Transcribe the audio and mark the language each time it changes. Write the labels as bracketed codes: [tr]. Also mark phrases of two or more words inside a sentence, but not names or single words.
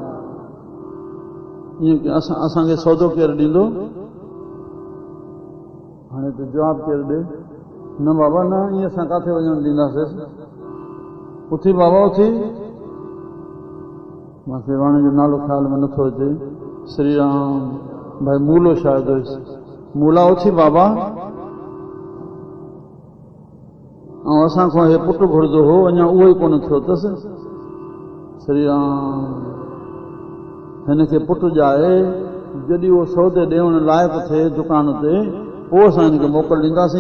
[sd] ईअं असांखे सौदो केरु ॾींदो? हाणे त जवाबु केरु ॾे? न बाबा न, ईअं असां किथे वञणु ॾींदासीं? उथी बाबा उथी। मूंखे वाणे जो नालो ख़्याल में नथो अचे। श्री राम। भाई मूलो शायदि हुयुसि। मूला उथी बाबा। ऐं असां खां हे पुटु घुरंदो हो, अञा उहो ई कोन थियो अथसि। श्री राम। हिनखे पुटु ॼाए, जॾहिं उहो सौदे ॾियण लाइक़ु थिए दुकान ते, पोइ असां हिनखे मोकल ॾींदासीं।